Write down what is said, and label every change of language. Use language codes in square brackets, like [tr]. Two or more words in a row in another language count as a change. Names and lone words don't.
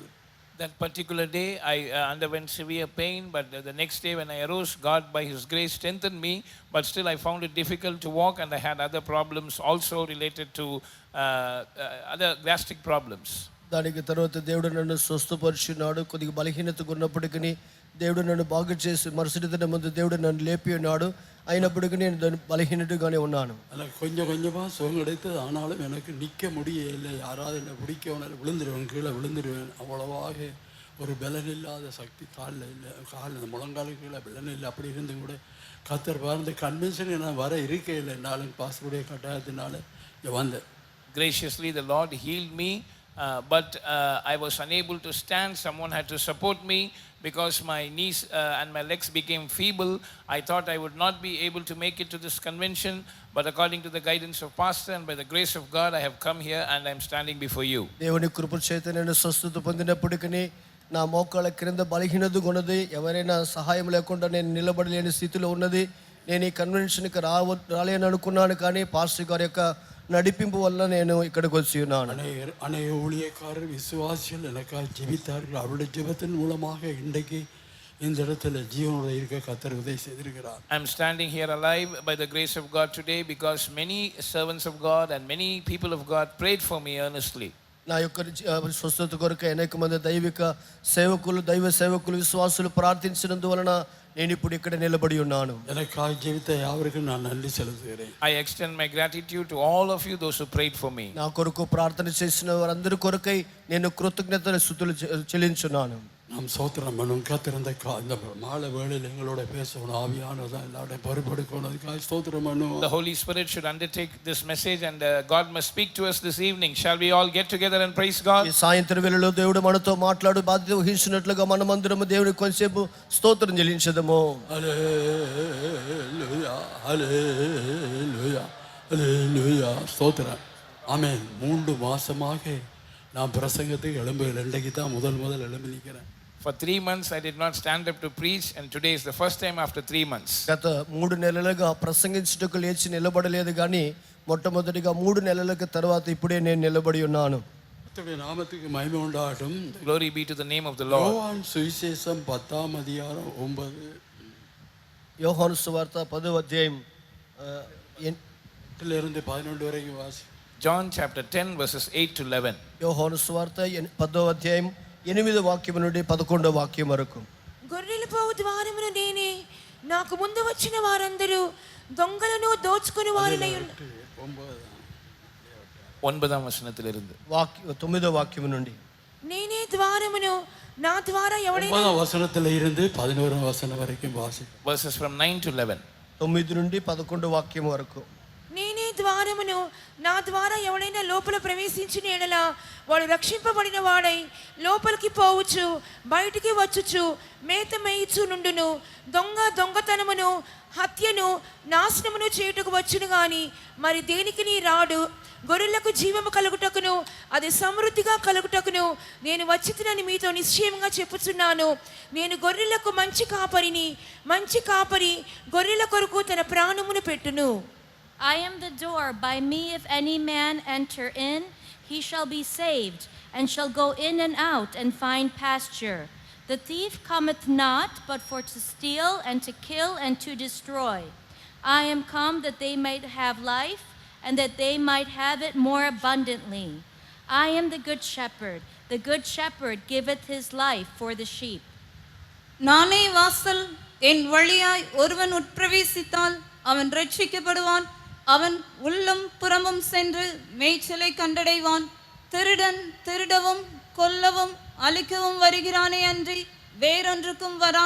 [en] That particular day I underwent severe pain, but the next day when I arose, God by His grace strengthened me, but still I found it difficult to walk, and I had other problems also related to other gastric problems. [te] దానికి తర్వాత దేవుడు నన్ను స్వస్థపరిచినాడు. కొద్దిగా బలహీనతగా ఉన్నప్పటికీ దేవుడు నన్ను బాగు చేసి మరుసటి దినం ముందు దేవుడు నన్ను లేపి ఉన్నాడు. అయినప్పటికీ నేను దాన్ని బలహీనతగానే ఉన్నాను. [ta] எனக்கு கொஞ்சமாக சுகம் கிடைத்தது. ஆனாலும் எனக்கு நிற்க முடியலை. யாராவது என்னை பிடிக்கவனால விழுந்துருவேன், கீழே விழுந்துருவேன். அவ்வளவாக ஒரு பலன் இல்லாத சக்தி காலில் இல்லை. இந்த முழங்காலுக்கு கீழே பலன் இல்லை. அப்படி இருந்து கூட கத்தர் பார்ந்த கன்வென்ஷன் நான் வர இருக்கையில் என்னாலும் பாஸ்டருடைய கட்டாயத்தினால வந்தேன். [en] Graciously the Lord healed me, but I was unable to stand. Someone had to support me because my knees and my legs became feeble. I thought I would not be able to make it to this convention, but according to the guidance of pastor and by the grace of God, I have come here and I am standing before you. [te] దేవుని కృప చేత నేను స్వస్థత పొందినప్పటికీ నా మోకాళ్ళ క్రింద బలహీనతగా ఉన్నది. ఎవరైనా సహాయం లేకుండా నేను నిలబడలేని స్థితిలో ఉన్నది. నేను ఈ కన్వెన్షన్కి రాలేని అనుకున్నాను, కానీ పాస్టర్ గారి యొక్క [ta] நடிப்பிம்பு வல்ல [te] నేను ఇక్కడికి వచ్చి ఉన్నాను. [ta] அநேக ஊழியக்காரர் விசுவாசிகள் எனக்காக ஜெபித்தார்கள். அவருடைய ஜெபத்தின் மூலமாக இன்றைக்கு இந்த இடத்துல ஜீவனோட இருக்க கர்த்தர் உதவி செய்திருக்கிறார். [en] I am standing here alive by the grace of God today because many servants of God and many people of God prayed for me earnestly. [te] నా యొక్క స్వస్థత కొరకు అనేక మంది దైవ సేవకులు విశ్వాసులు ప్రార్థించినందువలన నేను ఇప్పుడు ఇక్కడ నిలబడి ఉన్నాను. [ta] எனக்காக ஜெபித்த யாவருக்கும் நான் நன்றி செலுத்துகிறேன். [en] I extend my gratitude to all of you, those who prayed for me. [te] నా కొరకు ప్రార్థన చేసిన వారందరి కొరకై నేను కృతజ్ఞతలు స్తుతులు చెల్లించున్నాను. [ta] நாம் சோத்திரம் பண்ணும் காத்திருந்த இந்த மாலை வேளையில் எங்களோட பேசணும் ஆவியானதான் எல்லாருடைய பொறுப்பெடுக்கணும் அதுக்காக ஸ்தோத்திரம் பண்ணுவோம். [en] The Holy Spirit should undertake this message and God must speak to us this evening. Shall we all get together and praise God? [te] ఈ సాయంత్రం వేళలో దేవుడు మనతో మాట్లాడు బాధ్యత వహించినట్లుగా మనమందరము దేవునికి కొంచెంసేపు స్తోత్రం చెల్లించదము. హల్లెలూయా హల్లెలూయా హల్లెలూయా [ta] ஸ்தோத்திரம். ஆமென். 3 மாசமாக நான் பிரசங்கத்துக்கு எழும்புகிறேன். இன்றைக்கு தான் முதல் எழும்பி நிற்கிறேன். [en] For 3 months I did not stand up to preach and today is the first time after 3 months. [te] గత 3 నెలలుగా ప్రసంగించుటకు లేచి నిలబడలేదు కానీ మొట్టమొదటిగా 3 నెలలకు తర్వాత ఇప్పుడే నేను నిలబడి ఉన్నాను. [ta] கர்த்தருடைய நாமத்துக்கு மகிமை உண்டாகட்டும். [en] Glory be to the name of the Lord. [ta] யோவான் சுவிசேஷம் 10ஆம் அதிகாரம் 9. [te] యోహాను సువార్త 10వ అధ్యాయం [ta] இருந்து 11 வரைக்கும் வாசி. [en] John chapter 10 verses 8 to 11. [te] యోహాను సువార్త 10వ అధ్యాయం 8వ వాక్యం నుండి 11వ వాక్యం వరకు. గొర్రెల పోవు ద్వారమున నేనే, నాకు ముందు వచ్చిన వారందరూ దొంగలను దోచుకుని వారినై ఉన్నారు. [ta] 9ஆம் வசனத்திலிருந்து [te] 9వ వాక్యం నుండి నేనే ద్వారమును, నా ద్వారా ఎవడైనా [ta] 9ஆம் வசனத்துல இருந்து 11ஆம் வசனம் வரைக்கும் வாசி. [en] verses from 9 to 11. [te] 9 నుండి 11 వాక్యం వరకు. నేనే ద్వారమును, నా ద్వారా ఎవడైనా లోపల ప్రవేశించిన ఎడల వాడు రక్షింపబడిన వాడై లోపలికి పోవచ్చు, బయటికి వచ్చుచు మేత మేయిచు నుండును. దొంగతనమును హత్యను నాశనమును చేయుటకు వచ్చును గాని మరి దేనికి రాడు. గొర్రెలకు జీవము కలుగుటకును అది సమృద్ధిగా కలుగుటకును నేను వచ్చితినని మీతో నిశ్చయంగా చెప్పుచున్నాను. నేను గొర్రెలకు మంచి కాపరిని, మంచి కాపరి గొర్రెల కొరకు తన ప్రాణమును పెట్టును. [en] I am the door. By me if any man enter in, he shall be saved, and shall go in and out and find pasture. The thief cometh not, but for to steal, and to kill, and to destroy. I am come that they might have life, and that they might have it more abundantly. I am the good shepherd. The good shepherd giveth his life for the sheep. [ta] நானே வாசல். என் வழியாய் ஒருவன் உட்பிரவேசித்தால் அவன் ரட்சிக்கப்படுவான். அவன் உள்ளும் புறமும் சென்று மேய்ச்சலை கண்டடைவான். திருடன் திருடவும் கொல்லவும் அழிக்கவும் வருகிறானே அன்றி வேறொன்றுக்கும் வரான்.